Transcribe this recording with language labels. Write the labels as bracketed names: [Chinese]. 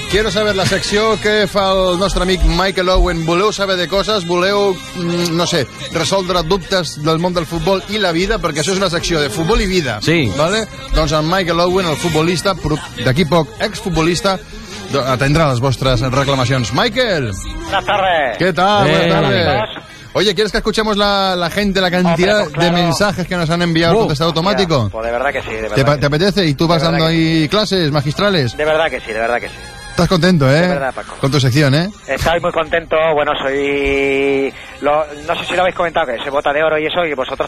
[Spanish] Quiero saber la sección que [Catalan] fa el nostre amic [Spanish] Michael Owen. [Catalan] Voleu saber de coses, voleu, no sé, resoldre dubtes del món del futbol i la vida, perquè això és una secció de futbol i vida. Sí. Vale? Doncs en Michael Owen, el futbolista, d'aquí poc exfutbolista, atendrà les vostres reclamacions. Michael! Bona tarda. Què tal? Bona tarda. [Spanish] Oye, ¿quieres que escuchemos la gente, la cantidad de mensajes que nos han enviado el contestador automático? Pues de verdad que sí, de verdad. ¿Te apetece? ¿Y tú vas dando ahí clases magistrales? De verdad que sí. Estás contento, ¿eh? De verdad, Paco. Con tu sección, ¿eh? Estoy muy contento. Bueno, no sé si lo habéis comentado, que se bota de oro y eso, y vosotros...